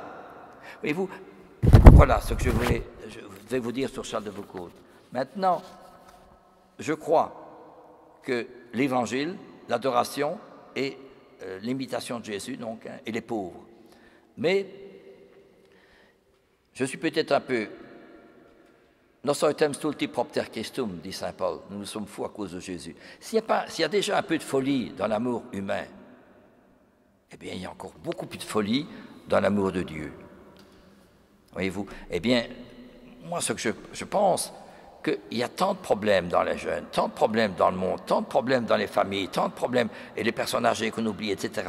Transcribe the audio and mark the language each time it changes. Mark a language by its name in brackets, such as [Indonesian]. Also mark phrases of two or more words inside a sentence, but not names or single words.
[French] Voyez-vous, voilà ce que je vais vous dire sur Charles de Foucault. Maintenant, je crois que l'Évangile, l'adoration et l'imitation de Jésus, donc, hein, et les pauvres. Mais je suis peut-être un peu... [Latin] Nos autem stulti propter Christum, [French] dit saint Paul, nous sommes fous à cause de Jésus. S'il y a déjà un peu de folie dans l'amour humain, eh bien, il y a encore beaucoup plus de folie dans l'amour de Dieu. Voyez-vous? Eh bien, moi, ce que je pense, qu'il y a tant de problèmes dans les jeunes, tant de problèmes dans le monde, tant de problèmes dans les familles, tant de problèmes, et les personnes âgées qu'on oublie, etc.